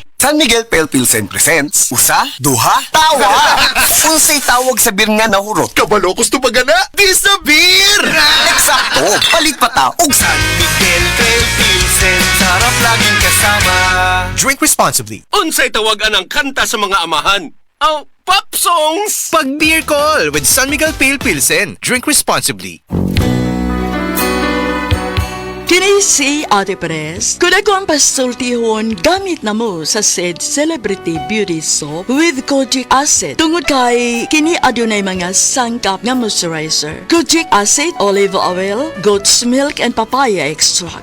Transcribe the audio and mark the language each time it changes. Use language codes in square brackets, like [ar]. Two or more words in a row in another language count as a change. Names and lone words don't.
[ceb] San Miguel Pale Pilsen presents Usa, Duha, Tawa. Unsay tawag sa beer nga nahurot? Kabalo gusto pagana? Di sa beer! Eksakto! Palit pa ta og San Miguel Pale Pilsen, [tl] sarap laging kasama. [en] Drink responsibly. [ceb] Unsay tawagan ang kanta sa mga amahan? Ang pop songs! [en] Pag beer call with San Miguel Pale Pilsen. Drink responsibly. [ceb] Kini si Ate Pres. Kung ako ang pasultihon, gamit na mo sa said Celebrity Beauty Soap with Kojic Acid. Tungod kay kini adunay mga sangkap nga moisturizer. [en] Kojic Acid, olive oil, goat's milk, and papaya extract.